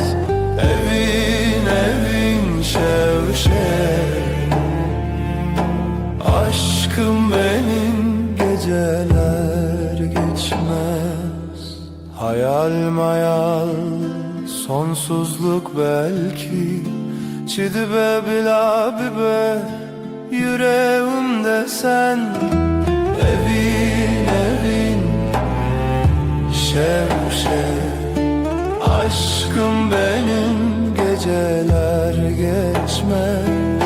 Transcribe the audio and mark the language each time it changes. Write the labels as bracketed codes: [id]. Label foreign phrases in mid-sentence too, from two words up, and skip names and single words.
[ku] Evin evin şev şev, [tr] aşkım benim geceler geçmez. Hayal mayal sonsuzluk belki, [ku] çidibe bila bibe [tr] yüreğimde sen. [ku] Evin evin şev şev, [tr] aşkım benim geceler geçmez.